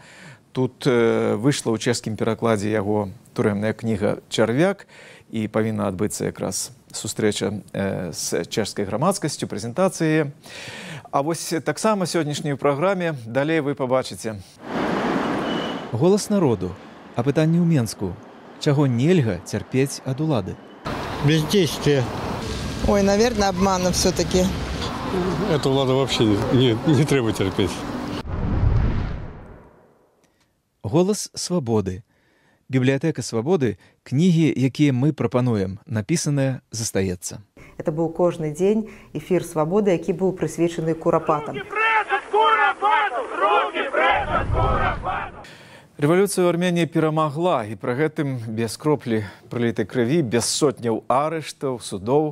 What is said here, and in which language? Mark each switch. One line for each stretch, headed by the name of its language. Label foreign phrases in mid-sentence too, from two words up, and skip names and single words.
Belarusian: Тут выйшла ў чэшскім перакладзе яго турэмная кніга «Чарвяк», і павінна адбыцца якраз сустрэча з чэшскай грамадскасцю, прэзентацыі. А вось таксама сённяшняй праграме далей вы пабачыце. Голас народу. Апытанне ў Менску. Чаго нельга цярпець ад улады?
Russian: Бездействие. Ой, наверное, обмана все-таки. Эту владу вообще не треба терпеть.
Belarusian: Голас свабоды. Бібліятэка свабоды, кнігі, якія мы прапануем, напісаныя, застаецца. Это быў кожны дзень эфір свабоды, які быў прысвечаны курапатам. Рэвалюцыя ў Арменіі перамагла, і пры гэтым без кроплі пралітай крыві, без сотняў арыштаў, судоў.